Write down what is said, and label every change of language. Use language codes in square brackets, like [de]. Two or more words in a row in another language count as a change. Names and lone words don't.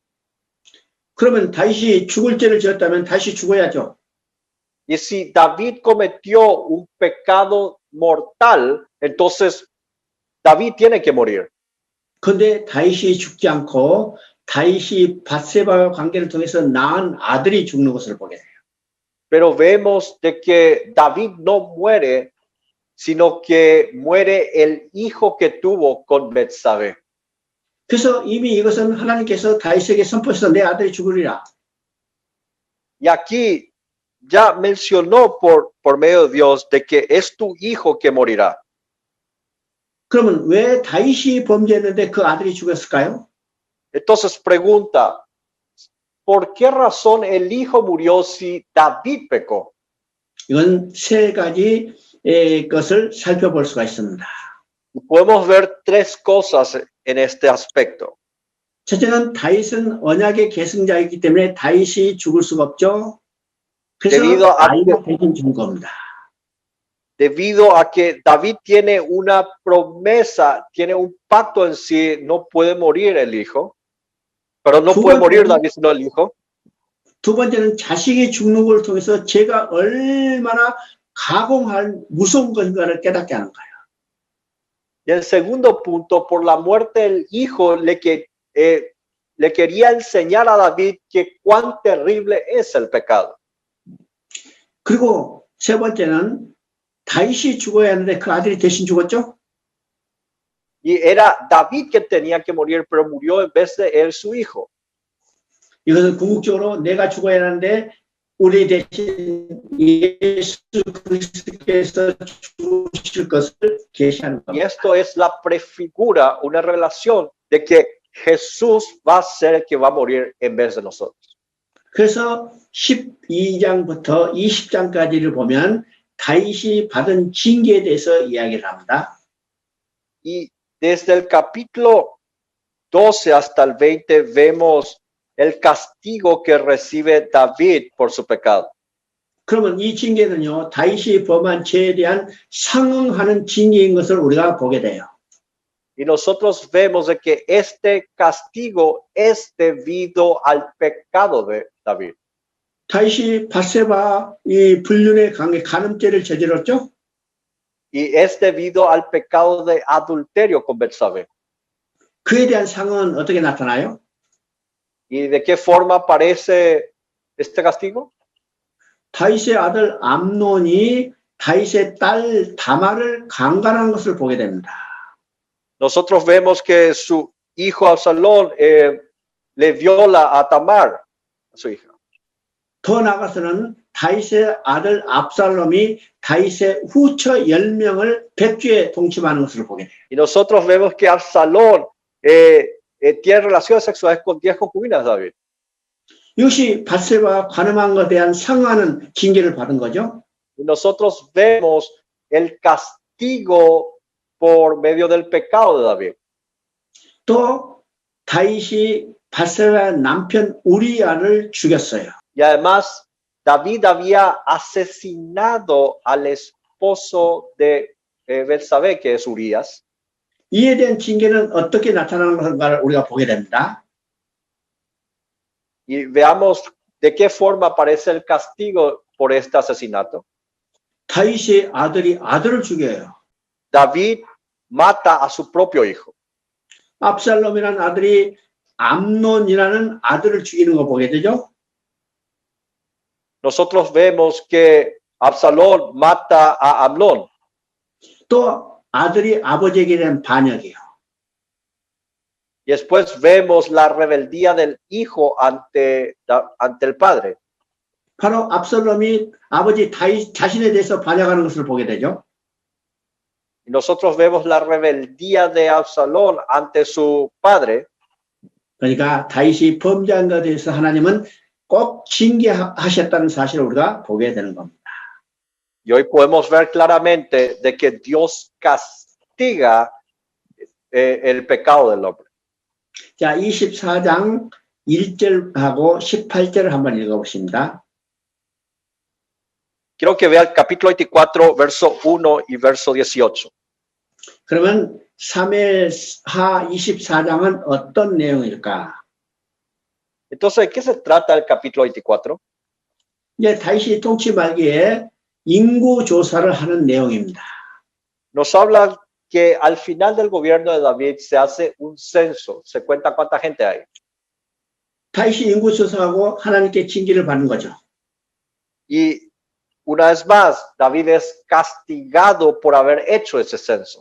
[ko] 그러면 다윗이 죽을 죄를 지었다면 다시 죽어야죠. [es] Y si David cometió un pecado mortal, entonces David tiene que morir. [ko] 그런데 다윗이 죽지 않고 다윗이 밧세바와 관계를 통해서 낳은 아들이 죽는 것을 보게 돼요. [es] Pero vemos de que David no muere, sino que muere el hijo que tuvo con Betsabé. [ko] 그래서 이미 이것은 하나님께서 다윗에게 선포해서 내 아들이 죽으리라. [es] Y aquí ya mencionó por medio de Dios de que es tu hijo que morirá. [ko] 그러면 왜 다윗이 범죄했는데 그 아들이 죽었을까요? [es] Entonces pregunta, ¿por qué razón el hijo murió si David pecó? [ko] 이건 세 가지 것을 살펴볼 수가 있습니다. [es] Podemos ver 3 cosas en este aspecto. [ko] 첫째는 다윗은 언약의 계승자이기 때문에 다윗이 죽을 수가 없죠. 그래서 아이가 대신 죽은 겁니다. [es] Debido a que David tiene una promesa, tiene un pacto en sí, no puede morir el hijo. Pero no puede morir David sino el hijo. [ko] 두 번째는 자식이 죽는 걸 통해서 죄가 얼마나 가공할 무서운 것인가를 깨닫게 하는 거예요. [es] Y el segundo punto, por la muerte del hijo, le quería enseñar a David que cuán terrible es el pecado. [ko] 그리고 세 번째는 다윗이 죽어야 하는데 그 아들이 대신 죽었죠. [es] Y era David que tenía que morir, pero murió en vez de él su hijo. [ko] 이것은 궁극적으로 내가 죽어야 하는데 우리 대신 예수 그리스도께서 죽으실 것을 계시하는 [es] Y [ko] 겁니다. [es] esto es la prefigura, una relación de que Jesús va a ser el que va a morir en vez de nosotros. [ko] 그래서 12장부터 20장까지를 보면 다윗이 받은 징계에 대해서 이야기를 합니다. [es] Y desde el capítulo 12 hasta el 20 vemos el castigo que recibe David por su pecado. [ko] 그러면 이 징계는요, 다윗이 범한 죄에 대한 상응하는 징계인 것을 우리가 보게 돼요. [es] Y nosotros vemos de que este castigo es debido al pecado de David. [ko] 다윗이 밧세바 이 불륜의 간음죄를 저질렀죠. [es] Y es debido al pecado de adulterio con Betsabé. [ko] 그에 대한 상은 어떻게 나타나요? [es] ¿Y de qué forma aparece este castigo? [ko] 다윗의 아들 암논이 다윗의 딸 다말을 강간한 것을 보게 됩니다. [es] Nosotros vemos que su hijo Absalón le viola a Tamar, a su hija. [ko] 더 나아가서는 다윗의 아들 압살롬이 다윗의 후처 10명을 백주에 동침하는 것을 보게 돼요. [es] Y nosotros vemos que Absalón tiene relaciones sexuales con 10 concubinas de David. [ko] 이것이 밧세바와 관음한 것에 대한 상하는 징계를 받은 거죠. [es] Y nosotros vemos el castigo por medio del pecado de David. [ko] 또 다윗이 밧세바의 남편 우리아를 죽였어요. [es] Y además, David había asesinado al esposo de Betsabé, que es Urías. [ko] 이에 대한 징계는 어떻게 나타나는 것인가를 우리가 보게 됩니다. [es] Y veamos de qué forma aparece el castigo por este asesinato. [ko] 다윗의 아들이 아들을 죽여요. [es] David mata a su propio hijo. [ko] 압살롬이라는 아들이 암논이라는 아들을 죽이는 거 보게 되죠. [es] Nosotros vemos que Absalón mata a Amnón. [ko] 또 아들이 아버지에게 대한 반역이에요. [es] Y después vemos la rebeldía del hijo ante el padre. [ko] 바로 압살롬이 아버지 다윗 자신에 대해서 반역하는 것을 보게 되죠. [es] Y nosotros vemos la rebeldía de Absalón ante su padre. [ko] 그러니까 다윗이 범죄한 것에 대해서 하나님은 꼭 징계하셨다는 사실을 우리가 보게 되는 겁니다. [es] Y hoy podemos ver claramente de que Dios castiga el pecado del hombre. [ko] 자, 24장 1절하고 18절을 한번 읽어보십니다. [es] Quiero que vea el capítulo 24, verso 1 y verso 18. [ko] 그러면 사무엘하 24장은 어떤 내용일까? [es] Entonces, ¿de qué se trata el capítulo 24? [ko] 이제 다윗이 통치 말기에 인구 조사를 하는 내용입니다. [es] Nos habla que al final del gobierno de David se hace un censo, se cuenta cuánta gente hay. [ko] 다윗이 인구 조사하고 하나님께 징계를 받는 거죠. [es] Y una vez más, David es castigado por haber hecho ese censo.